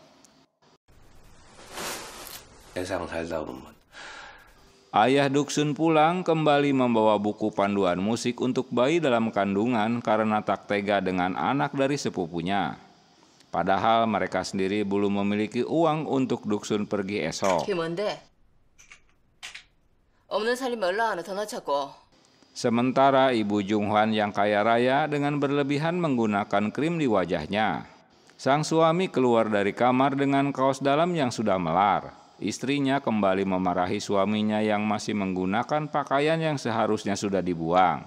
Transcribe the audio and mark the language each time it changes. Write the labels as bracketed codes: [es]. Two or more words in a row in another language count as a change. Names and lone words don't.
[id] Ayah Duksun pulang kembali membawa buku panduan musik untuk bayi dalam kandungan karena tak tega dengan anak dari sepupunya. Padahal mereka sendiri belum memiliki uang untuk Duksun pergi esok. [ko] 그게 뭔데? 없는 살림 연락 하나 더 넣자고. [id] Sementara ibu Jung Hwan yang kaya raya dengan berlebihan menggunakan krim di wajahnya. Sang suami keluar dari kamar dengan kaos dalam yang sudah melar. Istrinya kembali memarahi suaminya yang masih menggunakan pakaian yang seharusnya sudah dibuang.